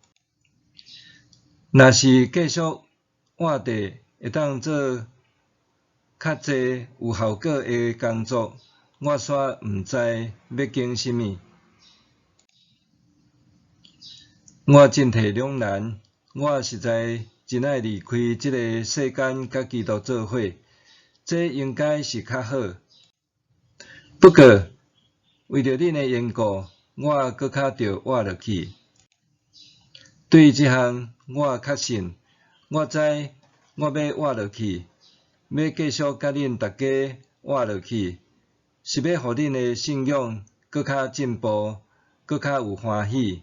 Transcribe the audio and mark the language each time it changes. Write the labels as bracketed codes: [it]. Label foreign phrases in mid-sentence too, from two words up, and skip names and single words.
[nan] 若是继续活地，会当做较济有效果的工作，我煞毋知要经甚物。我进退两难，我实在真爱离开这个世间，甲基督做伙，这应该是较好。不过，为着恁的缘故，我搁较着活落去。对这项，我确信，我知我要活落去，要继续甲恁大家活落去，是要互恁的信仰搁较进步，搁较有欢喜。